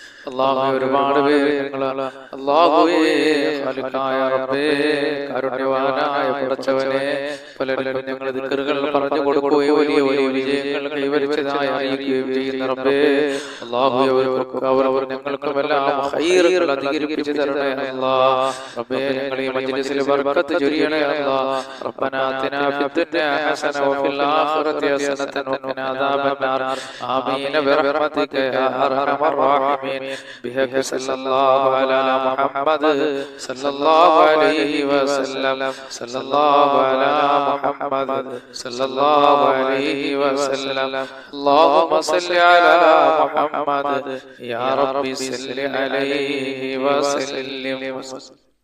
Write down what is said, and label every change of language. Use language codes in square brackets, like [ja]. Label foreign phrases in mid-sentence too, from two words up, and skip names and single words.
[ml] അല്ലാഹുവേ ഒരുപാട് പേര് ഞങ്ങള് അല്ലാഹുവേ ഖാലിഖായ റബ്ബേ കാരുണ്യവാനായ പടച്ചവനെ പലരും ഞങ്ങൾ ദിക്റുകൾ പറഞ്ഞു കൊടുക്കുകയും വലിയ വലിയ വിജയങ്ങൾ കൈവരിച്ചതായി അറിയിക്കുകയും ചെയ്യുന്ന റബ്ബേ അല്ലാഹുവേ അവർ ഞങ്ങൾക്കുമെല്ലാം ഖൈറുകൾ അധികരിപ്പിച്ചു തരണേ അല്ലാഹ്. റബ്ബേ ഞങ്ങൾ ഈ മജ്ലിസിൽ ബർക്കത്ത് ചൊരിയണേ അല്ലാഹ്. [ar] ربنا آتنا في الدنيا حسنة وفي الآخرة حسنة وقنا عذاب النار. آمين برحمتك يا أرحم الراحمين. بحق صلى الله على محمد صلى الله عليه وسلم صلى الله على محمد صلى الله عليه وسلم. اللهم صل على محمد يا رب صل عليه وسلم.